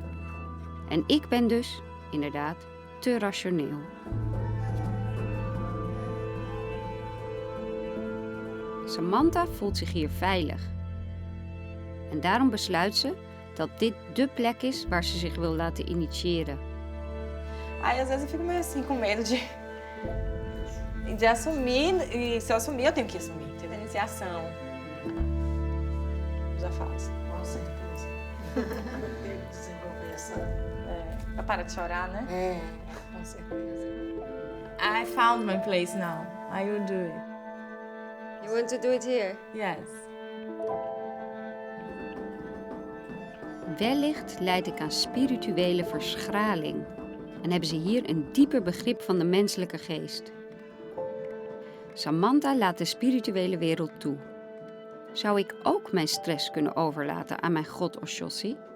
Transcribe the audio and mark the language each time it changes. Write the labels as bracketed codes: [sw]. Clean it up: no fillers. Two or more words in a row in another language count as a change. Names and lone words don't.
[nl] En ik ben dus, inderdaad, te rationeel. Samantha voelt zich hier veilig. En daarom besluit ze dat dit dé plek is waar ze zich wil laten initiëren. [pt] Aí às vezes eu fico meio assim com medo de assumir, e se eu assumir eu tenho que assumir, ter iniciação. Já faço. Com certeza. Tem que desenvolver essa... Pra parar de chorar, né? Com certeza. [en] I found my place now. I will do it. You want to do it here? Yes. [nl] Wellicht leid ik aan spirituele verschraling en hebben ze hier een dieper begrip van de menselijke geest. Samantha laat de spirituele wereld toe. Zou ik ook mijn stress kunnen overlaten aan mijn god Oshosi?